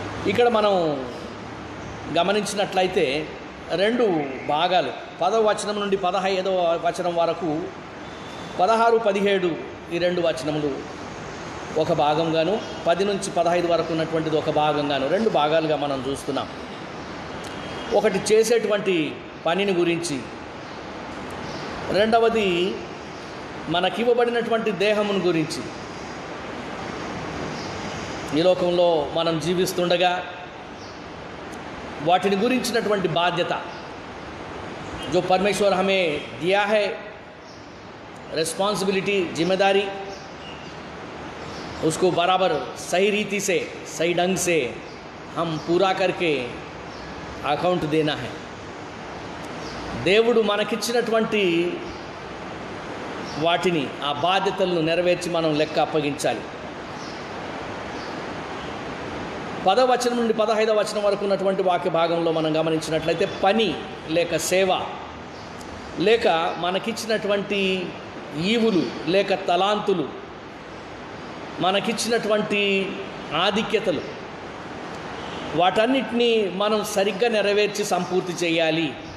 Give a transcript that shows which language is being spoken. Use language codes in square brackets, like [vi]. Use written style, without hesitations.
[te] ఇక్కడ మనం గమనించినట్లయితే 2 భాగాలు, 10వ వచనం నుండి 15వ వచనం వరకు, 16, 17 ఈ 2 వచనములు ఒక భాగంగాను, 10 నుంచి 15 వరకు ఉన్నటువంటిది ఒక భాగంగాను, 2 భాగాలుగా మనం చూస్తున్నాం. ఒకటి చేసేటువంటి పనిని గురించి, రెండవది మనకివ్వబడినటువంటి దేహమును గురించి. ఈ లోకంలో మనం జీవిస్తుండగా వాటిని గురించినటువంటి బాధ్యత [hi] जो परमेश्वर हमें दिया है, रिस्पॉन्सिबिलिटी, जिम्मेदारी, उसको बराबर सही रीति से सही ढंग से हम पूरा करके अकाउंट देना है. [te] దేవుడు మనకిచ్చినటువంటి వాటిని ఆ బాధ్యతలను నెరవేర్చి మనం లెక్క అప్పగించాలి. 10వ వచనం నుండి 15వ వచనం వరకు ఉన్నటువంటి వాక్య భాగంలో మనం గమనించినట్లయితే పని లేక సేవ లేక మనకిచ్చినటువంటి ఈవులు లేక తలాంతులు, మనకిచ్చినటువంటి ఆధిక్యతలు, వాటన్నిటినీ మనం సరిగ్గా నెరవేర్చి సంపూర్తి చేయాలి.